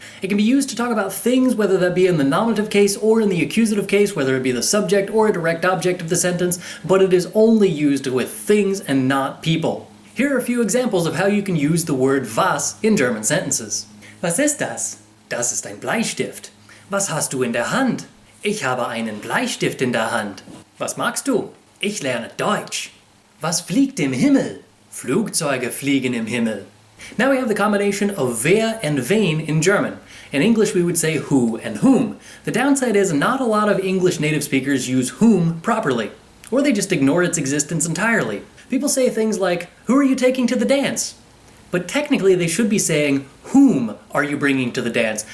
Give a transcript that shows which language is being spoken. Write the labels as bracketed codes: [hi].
[en] It can be used to talk about things, whether that be in the nominative case or in the accusative case, whether it be the subject or a direct object of the sentence, but it is only used with things and not people. Here are a few examples of how you can use the word was in German sentences. [de] Was ist das? Das ist ein Bleistift. Was hast du in der Hand? Ich habe einen Bleistift in der Hand. Was magst du? Ich lerne Deutsch. Was fliegt im Himmel? Flugzeuge fliegen im Himmel. [en] Now we have the combination of wer and wen in German. In English we would say who and whom. The downside is not a lot of English native speakers use whom properly, or they just ignore its existence entirely. People say things like, who are you taking to the dance? But technically they should be saying, whom are you bringing to the dance?